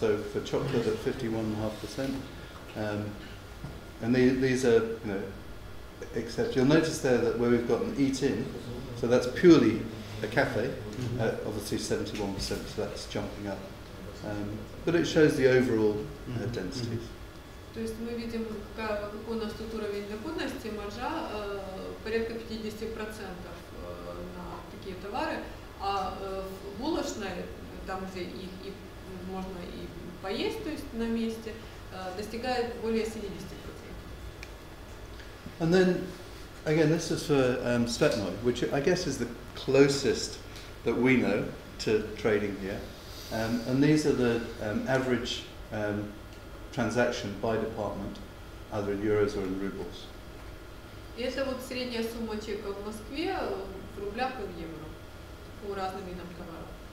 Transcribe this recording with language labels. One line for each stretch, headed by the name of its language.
English: So for chocolate at 51.5%, and these are, except you'll notice there that where we've got an eat-in, so that's purely a cafe, obviously 71%, so that's jumping up. But it shows the overall densities.
Russian: То есть мы видим, какой у нас тут уровень доходности, маржа порядка 50% на такие товары, а в булочной, там где их и можно и поесть, то есть на месте, достигает более 70%.
English: And then, again, this is for Stepnoy, which I guess is the closest that we know to trading here. And these are the average transaction by department, either in euros or in rubles.
Russian: И это вот средняя сумма чека в Москве в рублях и в евро по разным видам товаров.